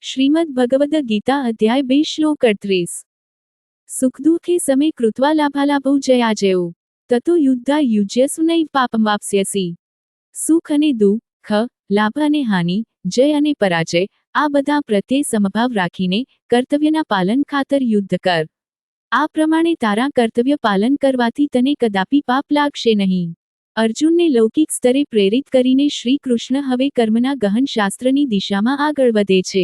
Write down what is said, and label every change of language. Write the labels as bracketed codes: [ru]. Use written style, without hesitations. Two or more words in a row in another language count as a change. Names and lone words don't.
[sa] श्रीमद् भगवद गीता अध्याय 2 श्लोक 38। सुखदुःखे समे कृत्वा लाभालाभौ जयाजयो ततो युद्धा युज्यसु नैव पापं वाप्स्यसि। [gu] સુખ અને દુઃખ, લાભ અને હાનિ, જય અને પરાજય, આ બધા પ્રત્યે સમભાવ રાખીને કર્તવ્યના પાલન ખાતર યુદ્ધ કર. આ પ્રમાણે તારા કર્તવ્ય પાલન કરવાથી તને કદાપી પાપ લાગશે નહીં. અર્જુનને લૌકિક સ્તરે પ્રેરિત કરીને શ્રી કૃષ્ણ હવે કર્મના ગહન શાસ્ત્રની દિશામાં આગળ વધે છે.